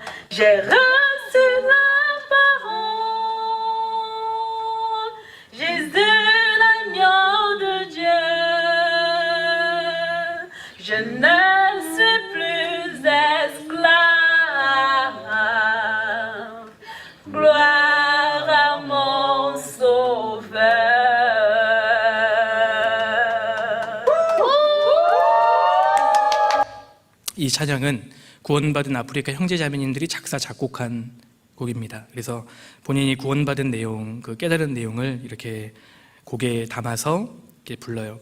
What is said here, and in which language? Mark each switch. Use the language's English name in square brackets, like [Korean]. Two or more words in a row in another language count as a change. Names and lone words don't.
[French] J'ai reçu la parole, Jésus l'agneau de Dieu. Je ne suis plus esclave, gloire à mon Sauveur. [Korean] 이 찬양은 구원받은 아프리카 형제자매님들이 작사 작곡한 곡입니다. 그래서 본인이 구원받은 내용, 깨달은 내용을 이렇게 곡에 담아서 이렇게 불러요.